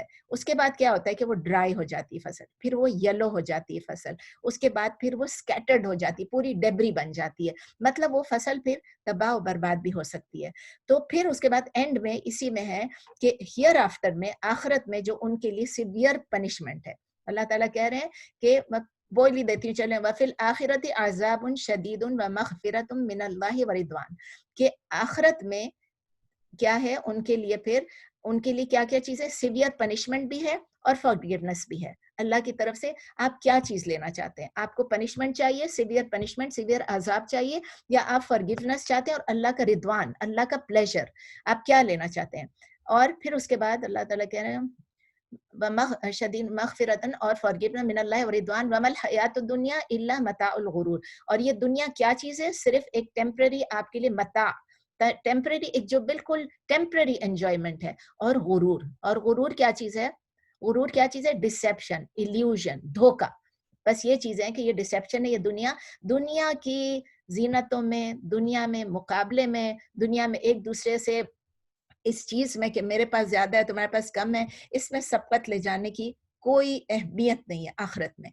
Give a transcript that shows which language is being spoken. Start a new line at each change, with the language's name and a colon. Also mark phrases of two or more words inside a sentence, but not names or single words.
Hindi: उसके बाद क्या होता है कि वो ड्राई हो जाती है फसल, फिर वो येलो हो जाती है फसल, उसके बाद फिर वो स्कैटर्ड हो जाती है, पूरी डेब्री बन जाती है, मतलब वो फसल फिर तबाह और बर्बाद भी हो सकती है। तो फिर उसके बाद एंड में इसी में है कि
English: here after
Hindi: में, आखिरत में जो उनके लिए
English: severe punishment
Hindi: है, अल्लाह ताला कह रहे हैं कि बोल ही देती हूँ, चलें,
Arabic: وفي الآخرة عذاب شديد ومغفرة من الله ورضوان,
Hindi: कि आखिरत में क्या है उनके लिए, फिर उनके लिए क्या क्या चीज़ है?
English: severe punishment
Hindi: भी है और फॉरगिवनेस भी है अल्लाह की तरफ से। आप क्या चीज़ लेना चाहते हैं? आपको पनिशमेंट चाहिए,
English: severe punishment,
Hindi: सिवियर अजाब चाहिए, या आप फॉरगिवनेस चाहते हैं और अल्लाह का रिदवान, अल्लाह का प्लेजर, आप क्या लेना चाहते हैं? और फिर उसके बाद अल्लाह ताला कह रहे हैं
Arabic: شديد مغفرة
Hindi: और फॉरगिवनेस
Arabic: من الله ورضوان وما الحياة الدنيا إلا متاع الغرور.
Hindi: और ये दुनिया क्या चीज़ है? सिर्फ एक टेम्पररी आपके लिए मता, टेम्परेरी, एक जो बिल्कुल
English: temporary enjoyment
Hindi: है. और गुरूर क्या चीज है? गुरूर क्या चीज है?
English: deception, illusion, धोखा.
Hindi: बस ये चीजें हैं कि ये डिसेप्शन है. ये दुनिया की जीनतों में, दुनिया में मुकाबले में, दुनिया में एक दूसरे से इस चीज में कि मेरे पास ज्यादा है तुम्हारे पास कम है, इसमें सबकत ले जाने की कोई अहमियत नहीं है आखिरत में.